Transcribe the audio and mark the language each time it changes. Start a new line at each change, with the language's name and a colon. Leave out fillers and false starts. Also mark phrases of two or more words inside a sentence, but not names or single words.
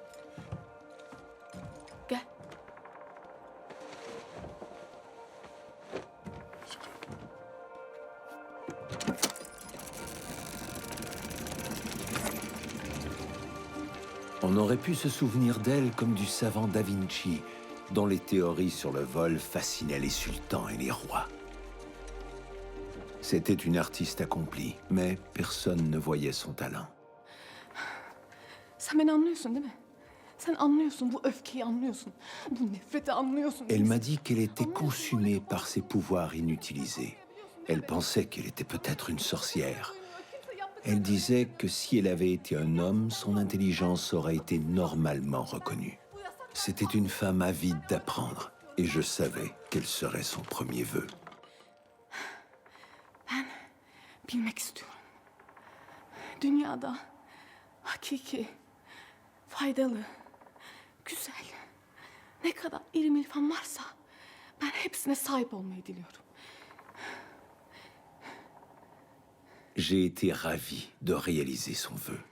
Turkish: Gel.
French: On aurait pu se souvenir d'elle comme du savant Da Vinci, dont les théories sur le vol fascinaient les sultans et les rois. C'était une artiste accomplie, mais personne ne voyait son talent.
Turkish: Sen beni anlıyorsun değil mi? Sen anlıyorsun, bu öfkeyi anlıyorsun. Bu nefreti anlıyorsun.
French: Elle m'a dit qu'elle était consumée par ses pouvoirs inutilisés. Elle pensait qu'elle était peut-être une sorcière. Elle disait que si elle avait été un homme, son intelligence aurait été normalement reconnue. C'était une femme avide d'apprendre, et je savais quel serait son premier vœu.
Turkish: Ben bilmek istiyorum. Dünyada hakiki, faydalı, güzel, ne kadar ilim irfan varsa ben hepsine sahip olmayı diliyorum.
French: J'ai été ravi de réaliser son vœu.